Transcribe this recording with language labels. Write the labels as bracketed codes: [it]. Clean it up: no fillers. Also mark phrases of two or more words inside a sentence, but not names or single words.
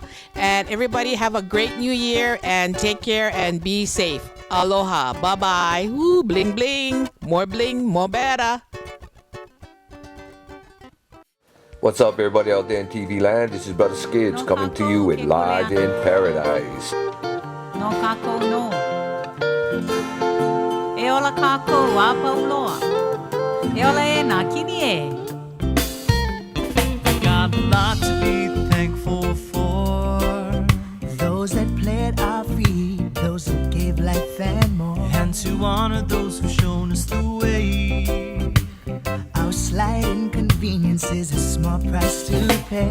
[en] And everybody have a great new year and take care and be safe. Aloha. Bye-bye. Woo, bling, bling. More bling, more better. What's up, everybody out there in TV land? This is Brother Skidz coming to you with Live in Paradise. [haw] No kako no. E ola kako wa pauloa. E ola e na kini e. [en] Got a lot to be thankful for. Those that planted our feet, those who gave life and more. And to honor those who've shown us the way. Our slight inconvenience is a small price to pay.